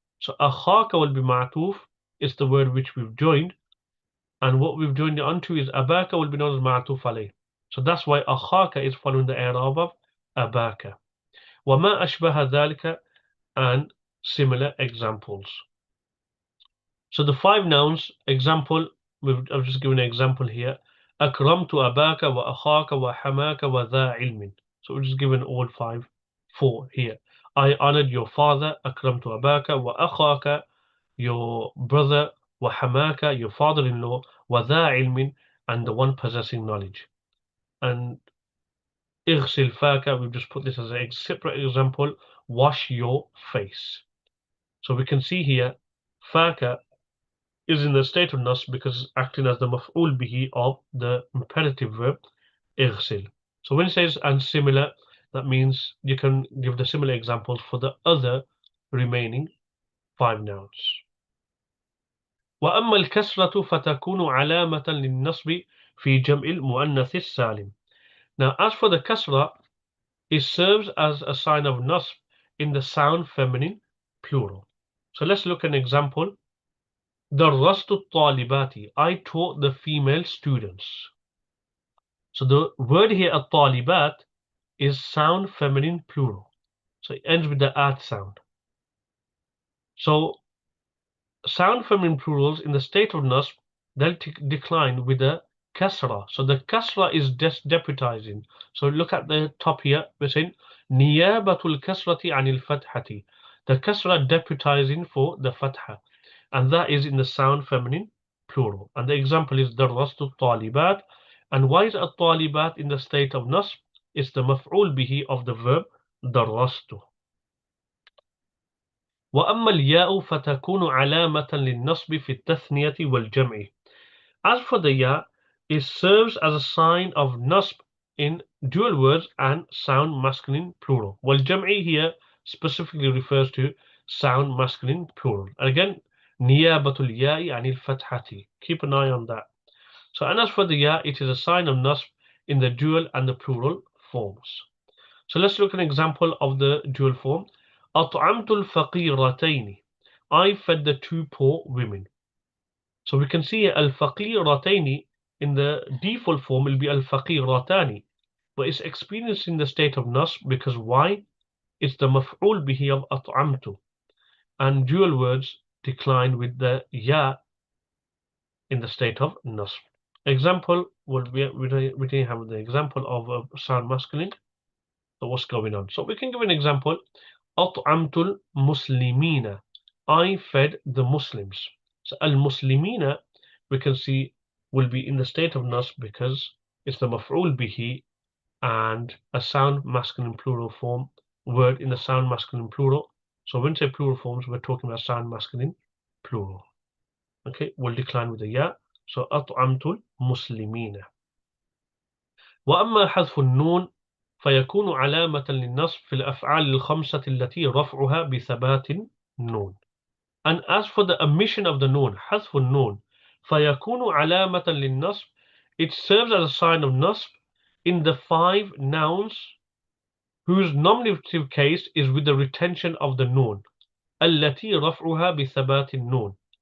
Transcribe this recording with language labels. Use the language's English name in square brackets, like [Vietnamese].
[English] So akhaka will be ma'tuf, it's the word which we've joined, and what we've joined it onto is abaka will be known as ma'tuf alayh. So that's why akhaka is following the i'rab of abaka. [Arabic] وما أشبه ذلك, [English] and similar examples. So the 5 nouns, example, I've just given an example here. [Arabic] أكرمت أباك وأخاك وحماك وذا علم. [English] So we've just given all 4 here. I honored your father, [Arabic] أكرمت أباك, وأخاك, [English] your brother, [Arabic] وحماك, [English] your father-in-law, [Arabic] وذا علم, [English] and the one possessing knowledge. And [Arabic] اغسل فاك, [English] we've just put this as a separate example, wash your face. So we can see here, faka is in the state of nasb because it's acting as the maf'ul bihi of the imperative verb اغسل. So when it says and similar, that means you can give the similar examples for the other remaining 5 nouns. [Arabic] وأما الكسرة فتكون علامة للنصب في جمع المؤنث السالم. [English] Now as for the kasrah, it serves as a sign of nasb in the sound feminine plural. So let's look at an example. [Arabic] درست الطالبات, [English] I taught the female students. So the word here الطالبات is sound feminine plural. So it ends with the at sound. So sound feminine plurals in the state of nasb, they'll decline with the kasrah. So the kasrah is deputizing. So look at the top here. [Arabic] We're saying نيابة الكسرة عن الفتحة. [English] The kasrah deputizing for the fatha, and that is in the sound feminine plural. And the example is [Arabic] درست الطالبات. [English] And why is الطالبات in the state of nasb? It's the maf'ul bihi of the verb درست. [Arabic] وأما الياء فتكون علامة للنصب في التثنية والجمع. [English] As for the ya, it serves as a sign of nasb in dual words and sound masculine plural. والجمع here specifically refers to sound masculine plural. [Arabic] And again, نيابة الياء عن الفتحة. [English] Keep an eye on that. So, and as for the ya, it is a sign of nasb in the dual and the plural forms. So let's look at an example of the dual form. [Arabic] أطعمت الفقيرتين. [English] I fed the 2 poor women. So we can see al-faqiratayni in the default form will be al-faqiratani, but it's experiencing the state of nasb because why? It's the maf'ul bihi of at'amtu, and dual words decline with the ya in the state of nasb. Example would be we didn't have the example of a sound masculine. So what's going on? So we can give an example. [Arabic] أطعمت المسلمين. [English] I fed the Muslims. So al-muslimina we can see will be in the state of nasb because it's the maf'ul bihi and a sound masculine plural form word in the sound masculine plural. So when we say plural forms, we're talking about sound masculine plural. Okay, will decline with the ya. [Arabic] So أطعمت المسلمين. وأما حذف النون فيكون علامة للنصب في الأفعال الخمسة التي رفعها بثبات النون. [English] And as for the omission of the noon, [Arabic] حذف النون فيكون علامة للنصب, [English] it serves as a sign of nasb in the 5 nouns whose nominative case is with the retention of the noon. [Arabic] التي رفعها بثبات النون.